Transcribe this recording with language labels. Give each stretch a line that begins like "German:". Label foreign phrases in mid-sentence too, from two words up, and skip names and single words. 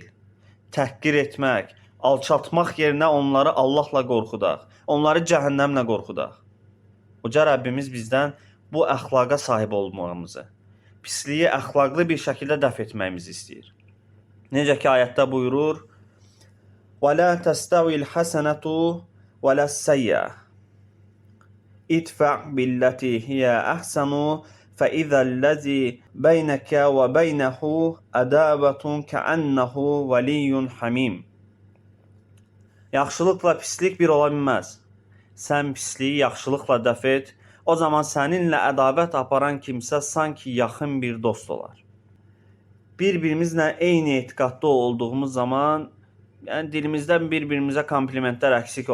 Azerbaijani: Təhqir etmək, alçaltmaq yerinə onları Allahla qorxudaq, onları cəhənnəmlə qorxudaq. Uca Rəbbimiz bizdən bu əxlaqa sahib olmağımızı, pisliyi əxlaqlı bir şəkildə dəf etməyimizi istəyir. Necə ki ayətdə buyurur,
Arabic: وَلَا تَسْتَوِي الْحَسَنَةُ وَلَا السَّيِّئَةُ اِدْفَعْ بِالَّتِي هِيَ أَحْسَنُ فَإِذَا الَّذِي بَيْنَكَ وَبَيْنَهُ عَدَاوَةٌ كَأَنَّهُ وَلِيٌّ حَمِيمٌ.
Azerbaijani: Yaxşılıqla pislik bir ola bilməz. Sən pisliyi yaxşılıqla dəf et, o zaman səninlə ədavət aparan kimsə sanki yaxın bir dost olar. Bir-birimizlə eyni etiqadda olduğumuz zaman, dilimizdən bir-birimizə komplimentlər əksik olmur.